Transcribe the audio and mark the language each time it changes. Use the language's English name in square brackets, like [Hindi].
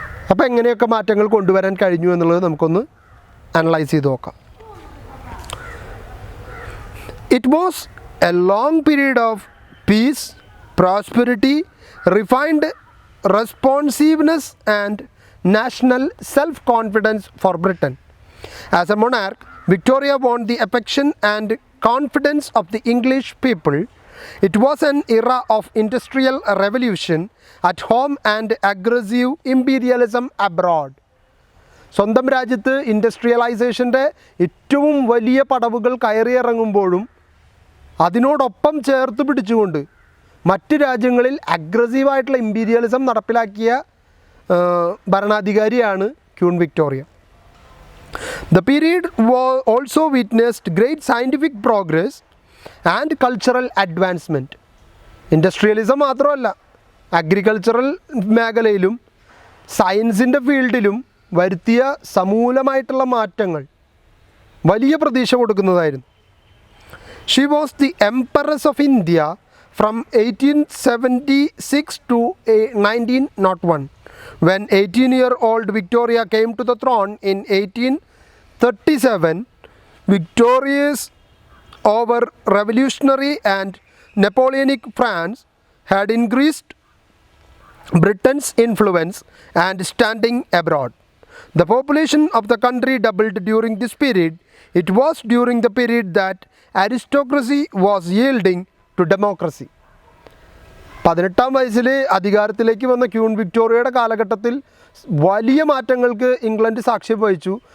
[Malayalam] അപ്പോൾ എങ്ങനെയൊക്കെ മാറ്റങ്ങൾ കൊണ്ടുവരാൻ കഴിഞ്ഞു എന്നുള്ളത് നമുക്കൊന്ന് അനലൈസ് ചെയ്ത് നോക്കാം. [English] It was a long period of peace, prosperity, refined responsiveness and national self-confidence for Britain. As a monarch, Victoria won the affection and confidence of the English people. It was an era of industrial revolution at home and aggressive imperialism abroad. [Malayalam] സ്വന്തം രാജ്യത്ത് ഇൻഡസ്ട്രിയലൈസേഷൻ്റെ ഏറ്റവും വലിയ പടവുകൾ കയറിയിറങ്ങുമ്പോഴും അതിനോടൊപ്പം ചേർത്ത് പിടിച്ചുകൊണ്ട് മറ്റ് രാജ്യങ്ങളിൽ അഗ്രസീവായിട്ടുള്ള ഇമ്പീരിയലിസം നടപ്പിലാക്കിയ ഭരണാധികാരിയാണ് queen Victoria. [English] The period also witnessed great scientific progress and cultural advancement. [Malayalam] ഇൻഡസ്ട്രിയലിസം മാത്രമല്ല, അഗ്രികൾച്ചറൽ മേഖലയിലും സയൻസിൻ്റെ ഫീൽഡിലും വരുത്തിയ സമൂലമായിട്ടുള്ള മാറ്റങ്ങൾ വലിയ പ്രതീക്ഷ കൊടുക്കുന്നതായിരുന്നു. [English] She was the Empress of India from 1876 to 1901. When 18-year-old Victoria came to the throne in 1837, victorious over revolutionary and Napoleonic France had increased Britain's influence and standing abroad. The population of the country doubled during this period. It was during the period that aristocracy was yielding to democracy. [Malayalam] 18-ാം വയസ്സിൽ അധികാരത്തിലേക്ക് വന്ന queen വിക്ടോറിയയുടെ കാലഘട്ടത്തിൽ വലിയ മാറ്റങ്ങൾക്ക് England സാക്ഷ്യം വഹിച്ചു.